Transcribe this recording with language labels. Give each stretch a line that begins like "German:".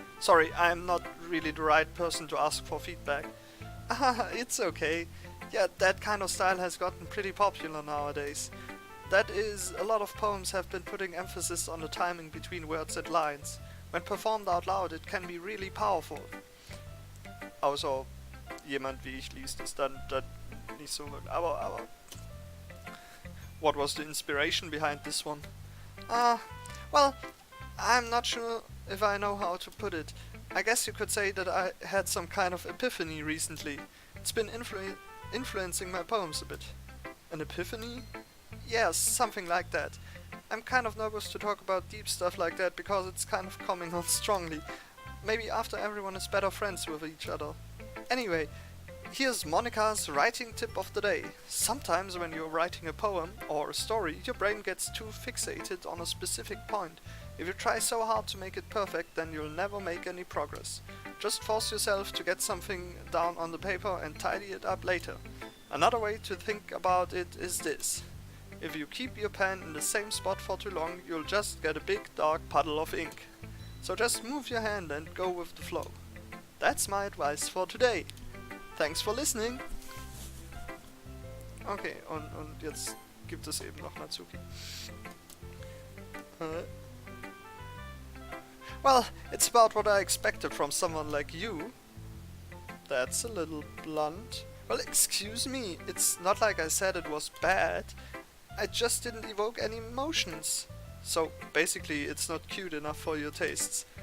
English: Sorry, I'm not really the right person to ask for feedback. It's okay. Yeah, that kind of style has gotten pretty popular nowadays. That is, a lot of poems have been putting emphasis on the timing between words and lines. When performed out loud, it can be really powerful.
German: Außer jemand wie ich liest es dann nicht so.
English: Aber what was the inspiration behind this one? Well, I'm not sure if I know how to put it. I guess you could say that I had some kind of epiphany recently. It's been influencing my poems a bit. An epiphany? Yes, something like that. I'm kind of nervous to talk about deep stuff like that because it's kind of coming on strongly. Maybe after everyone is better friends with each other. Anyway, here's Monica's writing tip of the day. Sometimes when you're writing a poem or a story, your brain gets too fixated on a specific point. If you try so hard to make it perfect, then you'll never make any progress. Just force yourself to get something down on the paper and tidy it up later. Another way to think about it is this. If you keep your pen in the same spot for too long, you'll just get a big dark puddle of ink. So just move your hand and go with the flow. That's my advice for today. Thanks for listening.
German: Okay, und jetzt gibt es eben noch Natsuki.
English: Well, it's about what I expected from someone like you. That's a little blunt. Well, excuse me, it's not like I said it was bad. I just didn't evoke any emotions. So, basically, it's not cute enough for your tastes.